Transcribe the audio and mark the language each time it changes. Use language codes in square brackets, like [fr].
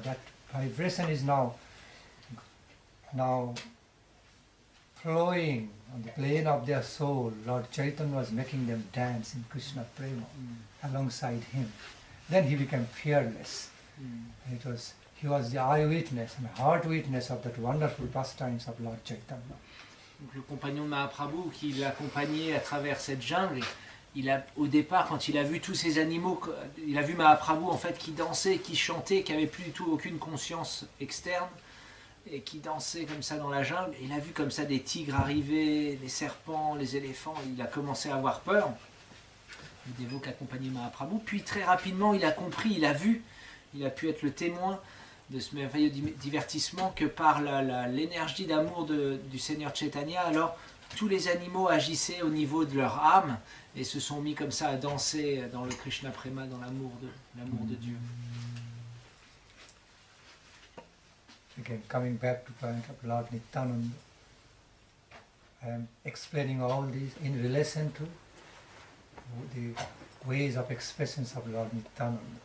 [en] That vibration is now flowing on the plane of their soul. Lord Chaitanya was making them dance in Krishna Prema alongside him. Then he became fearless. He was the eyewitness and heart witness of that wonderful pastimes of Lord Chaitanya. [fr] Donc, le compagnon de Mahaprabhu qui l'accompagnait à travers cette jungle, au départ, quand il a vu tous ces animaux, il a vu Mahaprabhu en fait qui dansait, qui chantait, qui n'avait plus du tout aucune conscience externe, et qui dansait comme ça dans la jungle. Et il a vu comme ça des tigres arriver, des serpents, les éléphants. Il a commencé à avoir peur. Le dévot qui accompagnait Mahaprabhu. Puis très rapidement, il a compris, il a vu, il a pu être le témoin de ce merveilleux divertissement que par l'énergie d'amour du Seigneur Chaitanya, alors tous les animaux agissaient au niveau de leur âme et se sont mis comme ça à danser dans le Krishna Prema, dans l'amour de Dieu. [en] Again, coming back to the point of Lord Nityananda, I am explaining all these in relation to the ways of expressions of Lord Nityananda.